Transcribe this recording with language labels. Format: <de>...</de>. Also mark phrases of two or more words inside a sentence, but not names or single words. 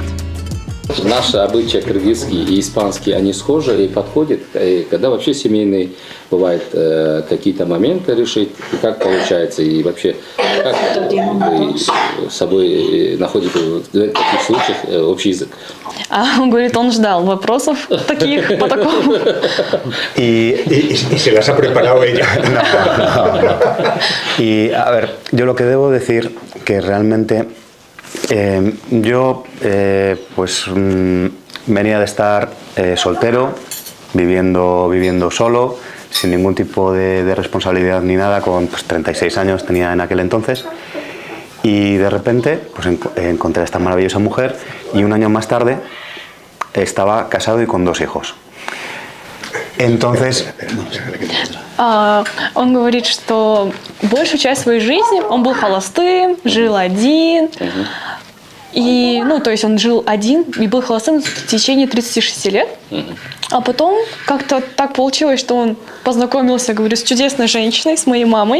<ru>Наши обычаи кыргызские и испанские, они схожи и подходят, и когда вообще семейные бывают какие-то моменты решить, и как получается, и вообще как вы с собой находите в таких случаях общий язык. Он говорит, он ждал вопросов таких, по такому.</ru> <es>Y se las ha preparado ella. Y a ver, yo lo que debo decir que realmente yo venía de estar soltero, viviendo solo, sin ningún tipo de responsabilidad ni nada, con 36 años tenía en aquel entonces. Y de repente encontré a esta maravillosa mujer y un año más tarde estaba casado y con 2 hijos. Entonces...</es> <ru>Он говорит, что большую часть своей жизни он был холостым, жил один. И, ну, то есть он жил один и был холостым в течение 36 лет. А потом как-то так получилось, что он познакомился, говорю, с чудесной женщиной, с моей мамой.</ru>